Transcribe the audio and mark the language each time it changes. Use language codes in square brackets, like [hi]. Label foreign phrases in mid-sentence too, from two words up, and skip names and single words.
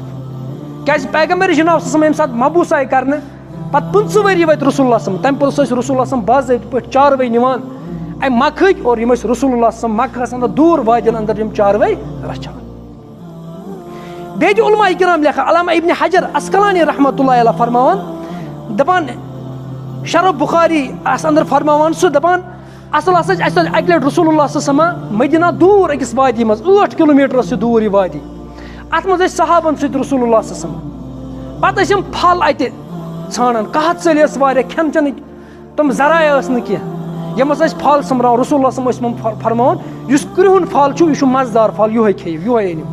[ks] کیٛازِ پیغمبر جناب [ar] صلی اللہ علیہ وسلم [ks] ییٚمہِ ساتہٕ مبوٗس آیہِ کرنہٕ پتہٕ 15 ؤری وٲتۍ رسول اللہ [ar] صلی اللہ علیہ وسلم [ks] تمہِ پوٚتُس ٲسۍ رسول اللہ [ar] صلی اللہ علیہ وسلم [ks] باضٲبطہٕ پٲٹھۍ چاروٲے نِوان اَمہِ مکہٕ ہٕکۍ اور یِم ٲسۍ رسول اللہ صلی مکہس اندر دوٗر وادین اندر یِم چاروٲے رچھان. بیٚیہِ چھِ علماء کرام لیکھان, علامہ ابن حجر اسقلانی [ar] رحمۃ اللہ علیہ [ks] فرماوان, دپان شرح بخاری اس اندر فرماوان سُہ دپان اصل ہسا چھِ اَسہِ اَکہِ لٹہِ رسول اللہ [ar] صلی اللہ علیہ وسلم [ks] مدینہ دوٗر أکِس وادی منٛز 8 کِلوٗمیٖٹر ٲس یہِ دوٗر یہِ وادی. اَتھ منٛز ٲسۍ صحابن سۭتۍ رسول اللہ [ar] صلی اللہ علیہ وسلم. [ks] پتہٕ ٲسۍ یِم پھل اَتہِ ژھانڈان, قحط ژٔلۍ ٲسۍ واریاہ, کھٮ۪ن چٮ۪نٕکۍ تِم ذرایع ٲسۍ نہٕ کینٛہہ, یِم ہسا ٲسۍ پھل سومبراوان. رسول اللہ [ar] صلی اللہ علیہ وسلم [ks] ٲسۍ فرماوان یُس کرٛہُن پھل چھُ یہِ چھُ مزٕدار پھل, یِہوے کھیٚیِو, یِہوے أنِو.